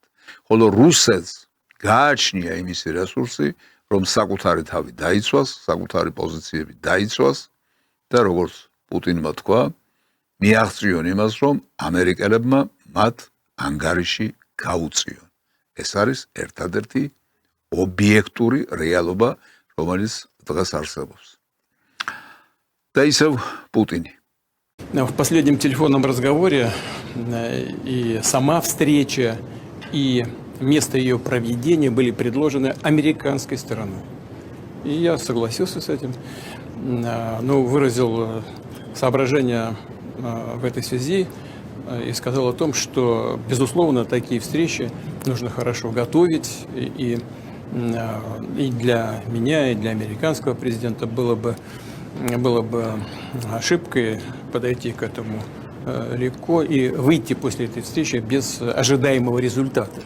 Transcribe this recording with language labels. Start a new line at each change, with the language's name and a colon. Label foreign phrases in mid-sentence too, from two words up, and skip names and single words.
Georgian: ხოლო რუსეთს გააჩნია იმისი რესურსი, რომ საკუთარი თავი დაიცვას, საკუთარი პოზიციები დაიცვას და როგორც პუტინმა თქვა, მიაღწიონ იმას, რომ ამერიკელებმა მათ ანგარიში გაუწიონ. ეს არის ერთადერთი ობიექტური რეალობა, რომელიც დღეს არსებობს. და ისევ პუტინი.
Russian: В последнем телефонном разговоре и сама встреча, и место ее проведения были предложены американской стороной. И я согласился с этим, но выразил соображения в этой связи и сказал о том, что, безусловно, такие встречи нужно хорошо готовить, и для меня, и для американского президента было бы ошибкой подойти к этому легко и выйти после этой встречи без ожидаемого результата.